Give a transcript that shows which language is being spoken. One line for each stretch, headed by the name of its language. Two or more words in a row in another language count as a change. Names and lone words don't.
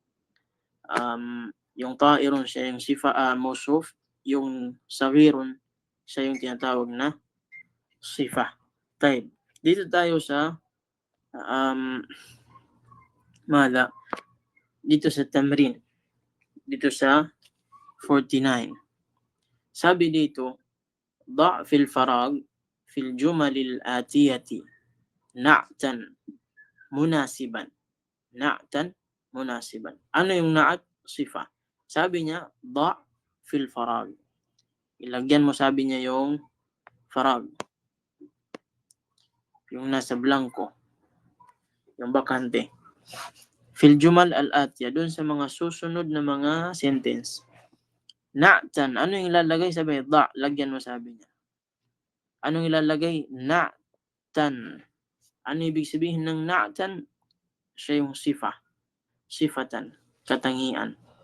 Filipino: Yung ta'irun siya yung sifa mausuf, yung sawirun siya yung tinatawag na sifa. Taib. Dito tayo sa dito sa tamrin. Dito sa 49. Sabi dito,
Arabic: ضع في الفراغ في الجمل الآتية نعتا مناسبا. نعتا مناسبا.
Filipino: Ano yung na'at? Sifa. Sabi niya,
Arabic: ضع في الفراغ.
Filipino: Ilagyan mo, sabi niya, yung farag. Yung nasa blanco. Yung bakante.
Arabic: في الجمل الآتية.
Filipino: Doon sa mga susunod na mga sentence. Na'tan. Ano yung ilalagay? Sabi, lagyan mo, sabi niya. Anong ilalagay? Na'tan. Ano ibig sabihin ng na'tan? Siya yung sifa. Sifatan. Katangian.